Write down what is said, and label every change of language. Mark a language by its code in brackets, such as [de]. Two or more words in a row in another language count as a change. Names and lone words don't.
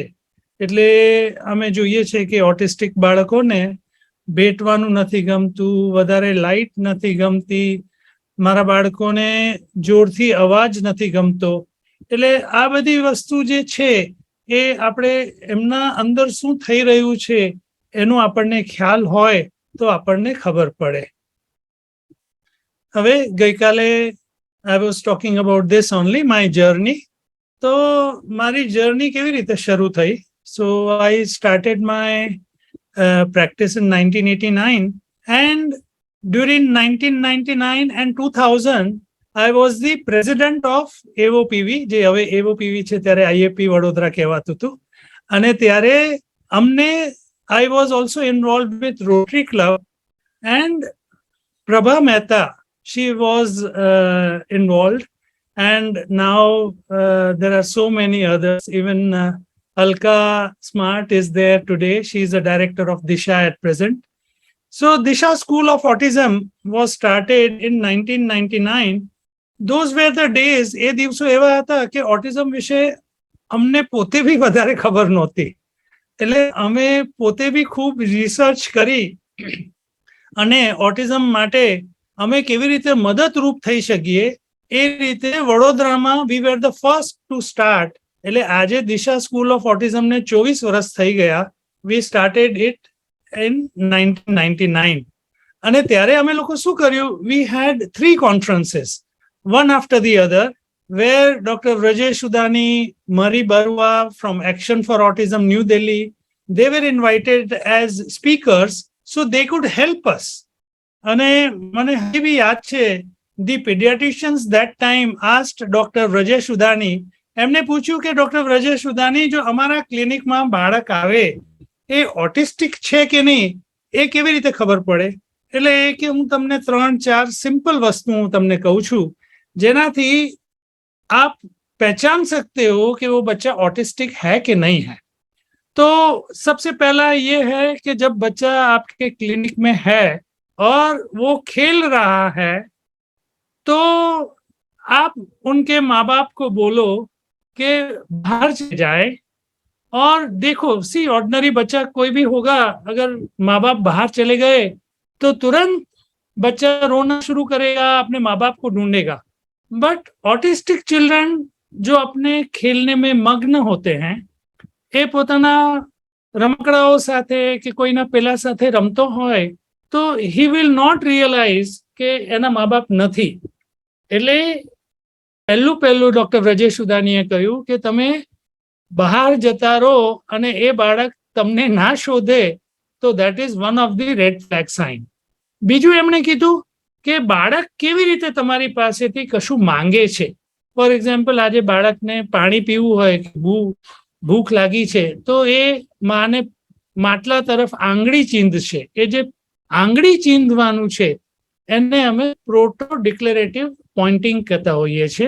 [gu] એટલે અમે જોઈએ છે કે ઓટિસ્ટિક બાળકોને ભેટવાનું નથી ગમતું, વધારે લાઇટ નથી ગમતી, મારા બાળકોને જોરથી અવાજ નથી ગમતો. એટલે આ બધી વસ્તુ જે છે એ આપણે એમના અંદર શું થઈ રહ્યું છે એનો આપણને ખ્યાલ હોય તો આપણને ખબર પડે. હવે ગઈકાલે [en] I was talking about this only, my journey. [gu] તો મારી જર્ની કેવી રીતે શરૂ થઈ? [en] So I started my practice in 1989, and during 1999 and 2000 I was the president of AOPV, [gu] જે હવે AOPV છે, ત્યારે IAP વડોદરા કહેવાતું હતું. અને ત્યારે અમને [en] I was also involved with Rotary Club, and Prabha Mehta, she was involved. And now there are so many others. Even Alka Smart is there today. She is the director of Disha at present. So Disha School of Autism was started in 1999. Those were the days. [gu] એ દિવસો એવા હતા કે ઓટિઝમ વિશે અમને પોતે બી વધારે ખબર નહોતી. એટલે અમે પોતે બી ખૂબ રિસર્ચ કરી અને ઓટિઝમ માટે અમે કેવી રીતે મદદરૂપ થઈ શકીએ એ રીતે વડોદરામાં [en] we were the first to start. [gu] એટલે આજે દિશા સ્કૂલ ઓફ ઓટિઝમને 24 વર્ષ થઈ ગયા. [en] We started it in 1999. [gu] અને ત્યારે અમે લોકો શું કર્યું? [en] We had 3 conferences, one after the other, where Dr. Rajesh Udani, Mari Barua from Action for Autism, New Delhi, they were invited as speakers so they could help us. [gu] અને મને હજી બી યાદ છે, [en] the pediatricians that time asked Dr. Rajesh Udani, [gu] એમને પૂછ્યું કે ડોક્ટર Rajesh Udani, જો અમારા ક્લિનિકમાં બાળક આવે એ ઓટિસ્ટિક છે કે નહીં, એ કેવી રીતે ખબર પડે? એટલે એ કે હું તમને 3-4 સિમ્પલ વસ્તુ હું તમને કહું છું જેનાથી [hi] आप पहचान सकते हो कि वो बच्चा ऑटिस्टिक है कि नहीं है. तो सबसे पहला ये है कि जब बच्चा आपके क्लिनिक में है और वो खेल रहा है तो आप उनके माँ बाप को बोलो कि बाहर चले जाए और देखो. [en] see ordinary [hi] बच्चा कोई भी होगा, अगर माँ बाप बाहर चले गए तो तुरंत बच्चा रोना शुरू करेगा, अपने माँ बाप को ढूंढेगा. [en] but autistic children [hi] जो अपने खेलने में मग्न होते हैं, [gu] એ પોતાના રમકડાઓ સાથે કે કોઈના પેલા સાથે રમતો હોય તો [en] he will not realize [gu] કે એના મા બાપ નથી. એટલે પહેલું ડોક્ટર Rajesh Udaniએ કહ્યું કે તમે બહાર જતા રહો અને એ બાળક તમને ના શોધે તો [en] that is one of the red flag sign. [gu] બીજું એમણે કીધું કે બાળક કેવી રીતે તમારી પાસેથી કશું માંગે છે. [en] for example [gu] આજે બાળકને પાણી પીવું હોય કે ભૂખ લાગી છે તો એ માને માટલા તરફ આંગળી ચીંધશે. એ જે આંગળી ચીંધવાનું છે એને અમે [en] proto declarative pointing [gu] કહેતા હોઈએ છીએ.